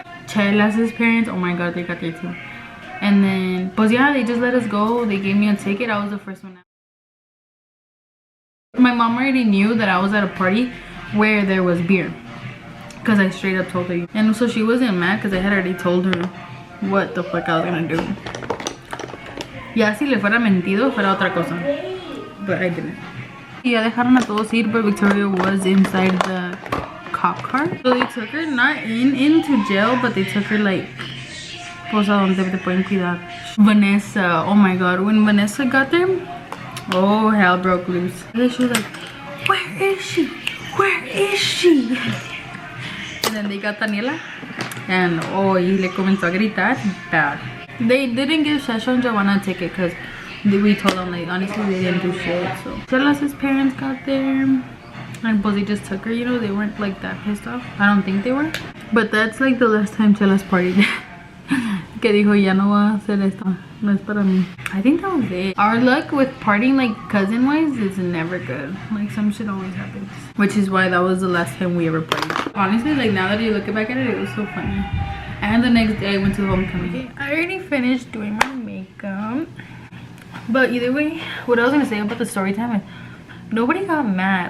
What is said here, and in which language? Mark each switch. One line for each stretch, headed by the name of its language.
English: Chelas' parents, oh my god, they got there too. And then,
Spanish: pues
English: yeah, they just let us go. They gave me a ticket. I was the first one out. My mom already knew that I was at a party where there was beer, because I straight up told her. And so she wasn't mad because I had already told her what the fuck I was gonna do.
Spanish: Ya si le fuera mentido, fuera otra cosa.
English: But I didn't.
Spanish: Ya dejaron a todos ir,
English: but Victoria was inside the cop car. So they took her not into jail, but they took her like,
Spanish: pues a donde te pueden cuidar.
English: Vanessa, oh my god, when Vanessa got there, oh hell broke loose. And she was like, where is she? Where is she? And then they got Daniela, and oh,
Spanish: y le comenzó a gritar
English: bad. They didn't give Shasha and Giovanna a ticket because we told them, like, honestly, they didn't do shit. So Chelas' parents got there, and
Spanish: pues
English: they just took her, you know, they weren't like that pissed off. I don't think they were. But that's like the last time Chelas partied.
Spanish: Que dijo, ya no va a hacer esto, no es para mí.
English: I think that was it. Our luck with partying like cousin wise is never good. Like some shit always happens, which is why that was the last time we ever partied. Honestly, like now that you look back at it, it was so funny. And the next day I went to homecoming. Okay, I already finished doing my makeup, but either way, what I was gonna say about the story time is nobody got mad.